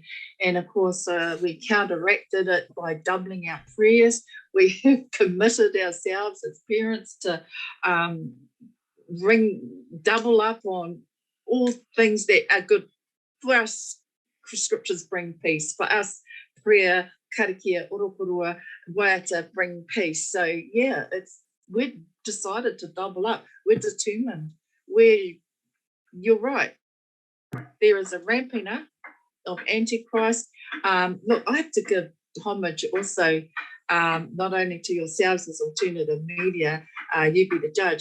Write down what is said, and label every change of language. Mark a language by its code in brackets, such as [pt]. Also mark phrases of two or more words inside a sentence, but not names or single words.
[en] And of course, we counteracted it by doubling our prayers. We have committed ourselves as parents to double up on all things that are good. For us, scriptures bring peace. For us, prayer, [mi] karakia, oroporua, waiata [en] bring peace. So yeah, we've decided to double up. We're determined. You're right. There is a ramping up of Antichrist. Look, I have to give homage also, not only to yourselves as alternative media, you be the judge.